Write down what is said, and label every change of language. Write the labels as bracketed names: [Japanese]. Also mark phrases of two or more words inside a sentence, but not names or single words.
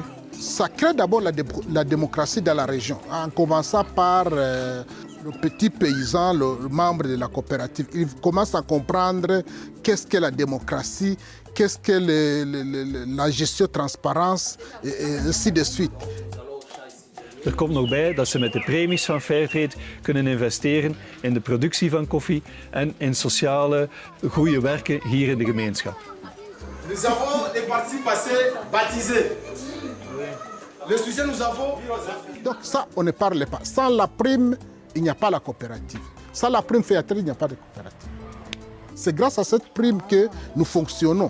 [French] Ça crée d'abord la démocratie dans la région, en commençant par le petit paysan, le membre de la coopérative. Il commence à comprendre qu'est-ce que la démocratie, qu'est-ce que la gestion transparence, et ainsi de suite. [Dutch] Er komt nog bij dat ze met de premies van Fairtrade kunnen investeren in de productie van koffie en in sociale goede werken hier in de gemeenschap. [French] Nous avons des parties passées baptisées. Le sujet nous avons... Donc ça, on ne parle pas. Sans la prime, il n'y a pas la coopérative. Sans la prime Fairtrade, il n'y a pas de coopérative. C'est grâce à cette prime que nous fonctionnons.